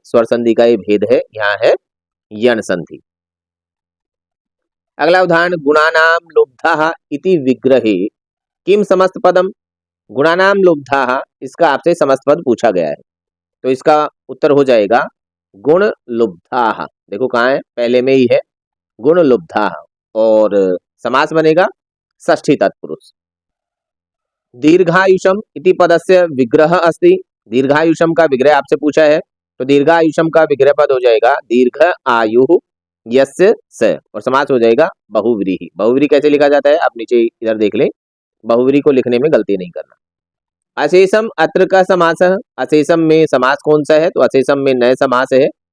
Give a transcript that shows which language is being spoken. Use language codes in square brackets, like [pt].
[hi] स्वर संधि का ये भेद है, यहाँ है यण संधि। अगला उदाहरण, [sa] गुणानाम लुब्धाः इति विग्रहे किम समस्त पदम। [hi] गुणानाम लुब्धाः, इसका आपसे समस्त पद पूछा गया है, तो इसका उत्तर हो जाएगा गुण लुब्धाः। देखो कहाँ है, पहले में ही है गुण लुब्धाः, और समास बनेगा षष्ठी तत्पुरुष। [sa] दीर्घायुषम इति पदस्य विग्रह अस्ति। [hi] दीर्घायुषम का विग्रह आपसे पूछा है, तो दीर्घायुषम का विग्रह पद हो जाएगा दीर्घ आयु यस्य स, और समास हो जाएगा बहुव्रीहि। बहुव्रीहि कैसे लिखा जाता है, आप नीचे इधर देख लें, बहुव्रीहि को लिखने में गलती नहीं करना। अशेषम अत्र का समास है, अशेषम में समास कौन सा है, तो अशेषम में नए समास है।